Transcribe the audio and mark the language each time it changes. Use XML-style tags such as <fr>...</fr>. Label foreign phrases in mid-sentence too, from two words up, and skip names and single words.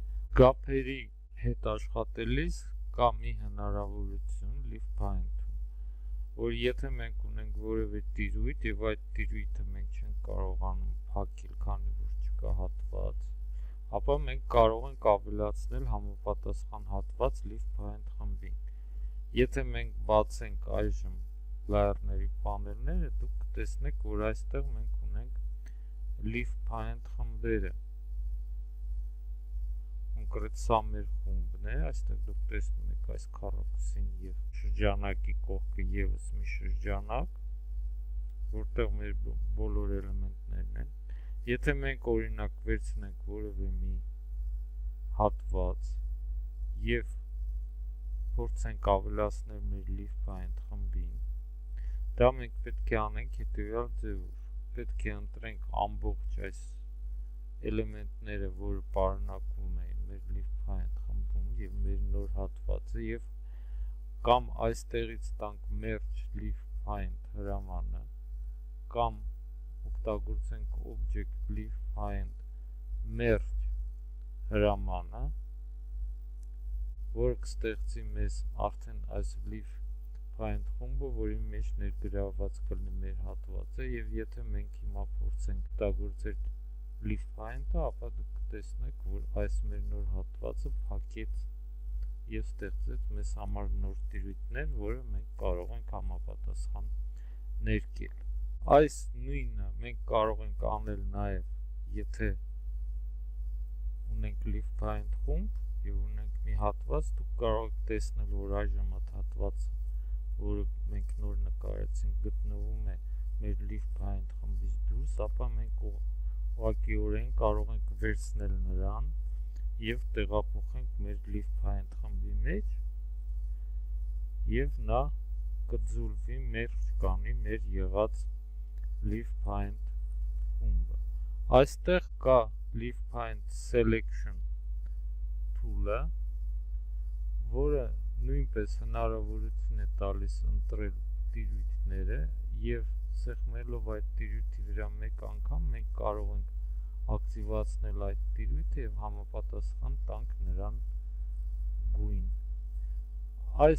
<hy>Գափերի հետ աշխատելիս կա մի հնարավորություն</hy> <en>leaf find-</en> <hy>ում, որ եթե մենք ունենք որևէ տիրույթ եւ այդ տիրույթը մենք չենք կարողանում փակել, քանի որ չկա հատված, ապա մենք կարող ենք ավելացնել համապատասխան հատված</hy> <en>leaf find</en> <hy>խմբին։ Եթե մենք բացենք այժմ layer-ների պանելները, դուք կտեսնեք, որ այստեղ մենք ունենք</hy> <en>leaf find</en> <hy>խմբերը։ Կոնկրետ սա մեր խումբն է, այստեղ դուք տեսնում եք այս քառակուսին եւ շրջանակի կողքը եւս մի շրջանակ, որտեղ մեր բոլոր էլեմենտներն են։ Եթե մենք օրինակ վերցնենք որևէ մի հատված եւ փորձենք ավելացնել մեր</hy> <en>leaf find</en> <hy>խմբին, դա մենք պետք է անենք հետեւյալ ձևով։ Պետք է ընտրենք ամբողջ այս էլեմենտները, որը պարունակվում են մեր</hy> <en>leaf find</en> <hy>խմբում եւ մեր նոր հատվածը եւ կամ այստեղից տանք</hy> <en>merge leaf find</en> <hy>հրամանը կամ օգտագործենք</hy> <en>object leaf find merge</en> <hy>հրամանը, որը կստեղծի մեզ արդեն այս</hy> <en>leaf find</en> <hy>խումբը, որի մեջ ներգրավված կլինի մեր հատվածը, եւ եթե մենք հիմա փորձենք օգտագործել</hy> <en>leaf find-</en> <hy>ը, ապա դուք կտեսնեք, որ այս մեր նոր հատվածը փակեց եւ ստեղծեց մեզ համար նոր տիրույթներ, որը մենք կարող ենք համապատասխան ներկել։ Այս նույնը մենք կարող ենք անել նաեւ, եթե ունենք</hy> <en>leaf find</en> <hy>խումբ եւ ունենք մի հատված, դուք կարող եք տեսնել, որ այժմ այդ հատվածը, որը մենք նոր նկարեցինք, գտնվում է մեր</hy> <en>leaf find</en> <hy>խմբից դուրս, ապա մենք ուղղակիորեն կարող ենք վերցնել նրան եւ տեղափոխենք մեր</hy> <en>leaf find</en> <hy>խմբի մեջ եւ նա կձուլվի մեր կանի մեր եղած</hy> <en>leaf find</en> <hy>խումբը։ Այստեղ կա</hy> <en>leaf find selection tool-</en> <hy>ը, որը նույնպես հնարավորություն է տալիս ընտրել տիրույթները եւ սեղմելով այդ տիրույթի վրա մեկ անգամ մենք կարող ենք ակտիվացնել այդ տիրույթը եւ համապատասխան տանք նրան գույն։ Այս</hy>